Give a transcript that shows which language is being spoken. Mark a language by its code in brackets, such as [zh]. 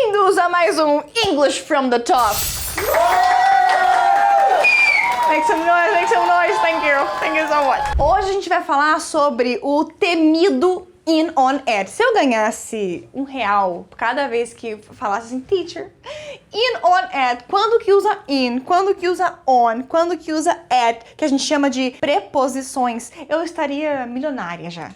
[pt] usa mais um [en] English from the top? Make some noise, thank you so much. [pt] Hoje a gente vai falar sobre o temido in, on, at. Se eu ganhasse R$1 cada vez que falasse assim, teacher, in, on, at, quando que usa in, quando que usa on, quando que usa at, que a gente chama de preposições, eu estaria milionária já.